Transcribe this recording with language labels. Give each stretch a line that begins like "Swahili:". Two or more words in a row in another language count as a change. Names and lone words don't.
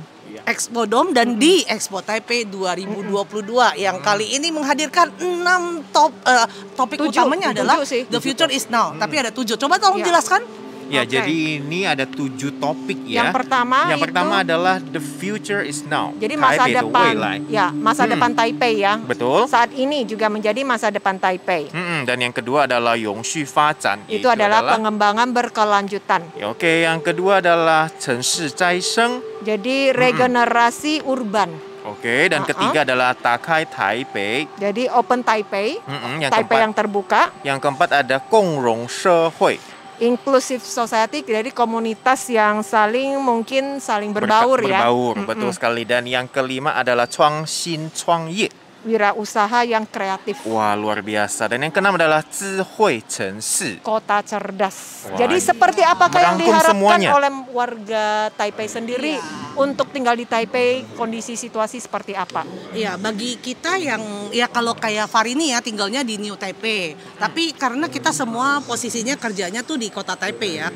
Indonesian: Expo Dome dan di Expo Taipei 2022 yang kali ini menghadirkan 6 topik utamanya adalah tujuh sih.
English: The Future is Now.
Indonesian: Tapi ada 7. Coba tolong jelaskan. Ya, Oke. jadi ini ada 7 topik ya. Yang pertama adalah
English: The Future is Now.
Indonesian: Jadi masa
Chinese: Taipei的
Indonesian: depan,
Chinese: 未来
Indonesian: ya masa depan Taipei ya. Betul. Saat ini juga menjadi masa depan Taipei. Dan yang kedua adalah
Chinese: 永续发展.
Indonesian: Itu adalah pengembangan berkelanjutan. Ya, oke, yang kedua adalah
Chinese: 城市再生.
Indonesian: Jadi regenerasi urban. Oke, dan ketiga adalah
Chinese: 打开台北.
Indonesian: Jadi open Taipei, Yang Taipei keempat, yang terbuka, yang keempat ada
Chinese: 共荣社会.
English: inclusive society,
Indonesian: jadi komunitas yang mungkin saling berbaur ya. Berbaur, betul sekali. Dan yang kelima adalah
Chinese: 创新创业.
Indonesian: Wirausaha yang kreatif. Wah, luar biasa. Dan yang keenam adalah
Chinese: 智慧城市.
Indonesian: Kota cerdas. Wah, Jadi seperti apakah yang merangkum diharapkan semuanya. oleh warga Taipei sendiri untuk tinggal di Taipei, kondisi situasi seperti apa? Ya, bagi kita yang ya kalau kayak Farini ya tinggalnya di New Taipei. Tapi karena kita semua posisinya kerjanya tuh di kota Taipei ya.